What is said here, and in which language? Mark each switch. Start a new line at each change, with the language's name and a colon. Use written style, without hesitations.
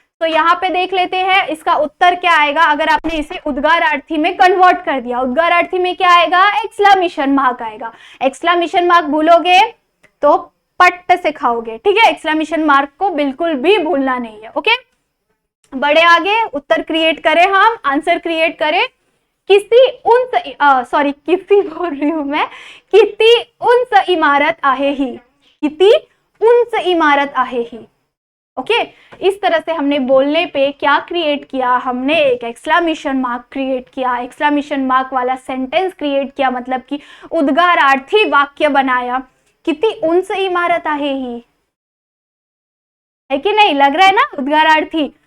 Hindi: तो यहाँ पे देख लेते हैं इसका उत्तर क्या आएगा अगर आपने इसे उद्गारार्थी में कन्वर्ट कर दिया। उद्गारार्थी में क्या आएगा, एक्सक्लेमेशन मार्क आएगा। एक्सक्लेमेशन मार्क भूलोगे तो पट्ट से खाओगे, ठीक है। एक्सक्लेमेशन मार्क को बिल्कुल भी भूलना नहीं है, ओके। बड़े आगे उत्तर क्रिएट करें, हम आंसर क्रिएट करें। किसी बोल रही हूं मैं,
Marathi: किती उंच इमारत आहे ही, किती उंच इमारत आहे ही, ओके।
Hindi: इस तरह से हमने बोलने पे क्या क्रिएट किया, हमने एक एक्सक्लेमेशन मार्क क्रिएट किया, एक्सक्लेमेशन मार्क वाला सेंटेंस क्रिएट किया, मतलब कि उद्गारार्थी वाक्य बनाया। कितनी
Marathi: उंच इमारत आहे ही,
Hindi: है कि नहीं, लग रहा है ना उद्गारार्थी।